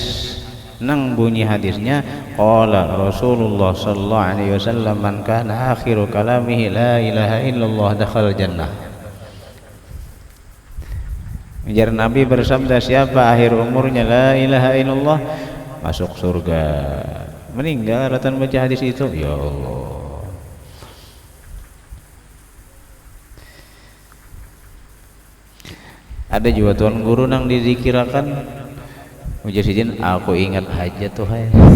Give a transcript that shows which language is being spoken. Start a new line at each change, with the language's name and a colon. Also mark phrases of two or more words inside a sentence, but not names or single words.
Banjar: Nang bunyi hadisnya
Arabic: قال رسول الله صلى الله عليه وسلم من كان آخر كلامه لا إله إلا الله دخل الجنة.
Banjar: Ujar Nabi bersabda siapa akhir umurnya
Arabic: لا إله إلا الله
Banjar: masuk surga. Meninggal ratan baca hadis itu,
Arabic: يا الله.
Banjar: Ada juga tuan guru nang dizikirakan ujar sidin aku ingat aja tuh hai.